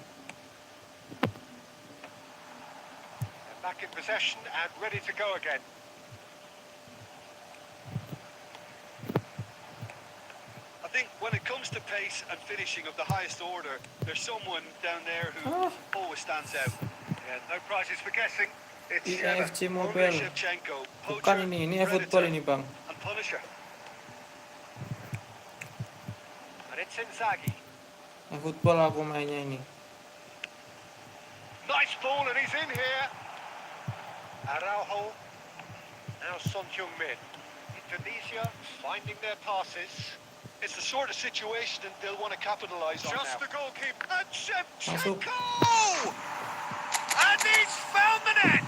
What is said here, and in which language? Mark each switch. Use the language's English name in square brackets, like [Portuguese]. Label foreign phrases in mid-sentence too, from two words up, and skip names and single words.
[English] They're back in possession and ready to go again. I think when it comes to pace and finishing of the highest order, there's someone down there who always stands out. Yeah, no prizes for guessing. It's EFC Mabar, Mobile. Shevchenko, [Indonesian] Bukan poacher, ini efootball ini bang. [English] and Punisher. And it's Inzaghi. [Indonesian] Efootball aku mainnya ini. [English] Nice ball, and he's in here. Araujo. Now Son Heung-min. Indonesia finding their passes. It's the sort of situation that they'll want to capitalise on now. Just the goalkeeper. And Shevchenko! And he's found the net!